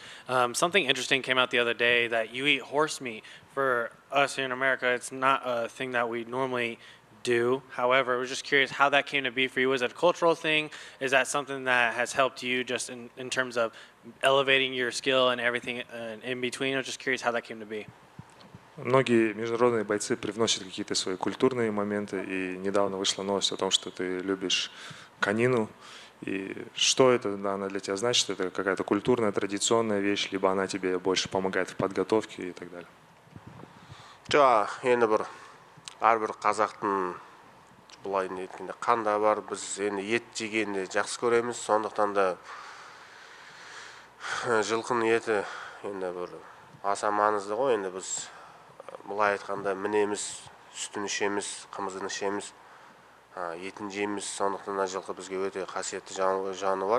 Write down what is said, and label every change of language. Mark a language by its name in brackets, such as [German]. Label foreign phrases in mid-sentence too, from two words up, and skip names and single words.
[English] Something interesting came out the other day that you eat horse meat. For us here in America, it's not a thing that we normally do. However, I was just curious how that came to be for you. Was it a cultural thing? Is that something that has helped you just in terms of elevating your skill and everything in between? I was just curious how that came to be. [Russian] Многие международные бойцы привносят какие-то свои культурные моменты, и недавно вышла новость о том, что ты любишь конину. И что это она для тебя значит? Это какая-то культурная, традиционная вещь, либо она тебе больше помогает в подготовке и так далее? [Kazakh] Жоқ, енді әрбір қазақтың былай неткенде қанда бар, біз енді ет жегенде жақсы көреміз, сондықтан да жылқының еті енді аса маңызды ғой. Енді біз былай айтқанда мінеміз, сүтін ішеміз, қымызын ішеміз, етін жейміз, сондықтан да жылқы бізге өте қасиетті жануар.